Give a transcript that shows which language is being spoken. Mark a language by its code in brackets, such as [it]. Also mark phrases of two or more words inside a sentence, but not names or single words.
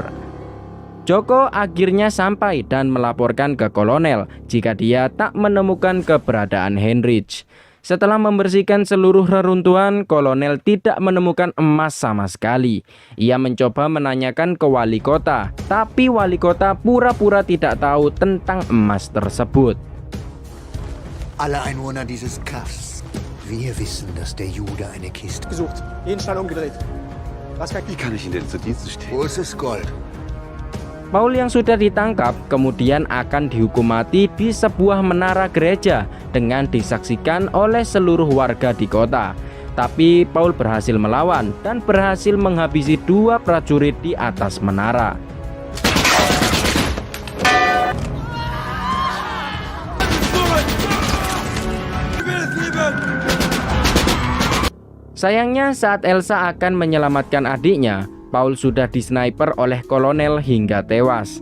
[id] Joko akhirnya sampai dan melaporkan ke kolonel jika dia tak menemukan keberadaan Heinrich. Setelah membersihkan seluruh reruntuhan, kolonel tidak menemukan emas sama sekali. Ia mencoba menanyakan ke wali kota, tapi wali kota pura-pura tidak tahu tentang emas tersebut. [de] Alle Einwohner dieses Kaffs. Wir wissen, dass der Jude eine Kiste Gesucht. Jeden Stein umgedreht. Wie kann ich Ihnen denn zu Diensten stehen? Wo ist das Gold? [id] Paul yang sudah ditangkap kemudian akan dihukum mati di sebuah menara gereja dengan disaksikan oleh seluruh warga di kota. Tapi Paul berhasil melawan dan berhasil menghabisi 2 prajurit di atas menara. Sayangnya saat Elsa akan menyelamatkan adiknya, Paul sudah disniper oleh kolonel hingga tewas.